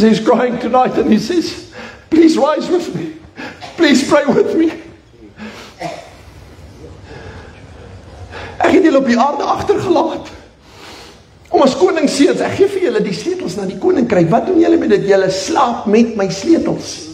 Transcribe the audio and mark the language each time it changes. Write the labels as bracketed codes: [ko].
[en] Jesus is crying tonight and he says, please rise with me. Please pray with me. [af] Ek het julle op die aarde agtergelaat. Om as koningsseuns, ek gee vir julle die sleutels na die koninkryk. Wat doen julle met dit? Julle slaap met my sleutels.